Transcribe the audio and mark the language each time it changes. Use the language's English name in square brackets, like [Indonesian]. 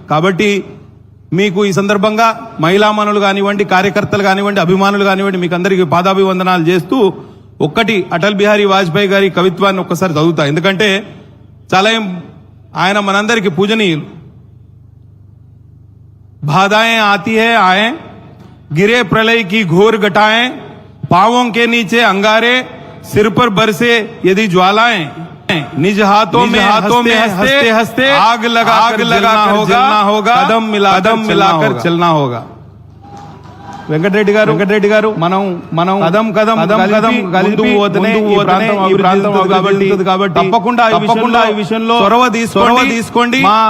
[Telugu] కాబట్టి మీకు ఈ సందర్భంగా మహిళామణులు కానివ్వండి, కార్యకర్తలు కానివ్వండి, అభిమానులు కానివ్వండి, మీకు అందరికీ పాదాభివందనాలు చేస్తూ ఒక్కటి అటల్ బిహారీ వాజ్పేయి గారి కవిత్వాన్ని ఒక్కసారి చదువుతా, ఎందుకంటే చాలా ఆయన మనందరికీ పూజనీయులు. [Hindi] बाधाएं आती है आए, गिरे प्रलय की घोर घटाएं, पांवों के नीचे अंगारे, सिर पर बरसे यदि ज्वालाएं, निज हाथों में हंसते आग लगा जलना होगा, कदम मिलाकर चलना होगा. [Telugu] వెంకటరెడ్డి గారు మనం కదం కలిపి ఈ ప్రాంతం కాబట్టి తప్పకుండా ఈ విషయంలో చొరవ తీసుకోండి.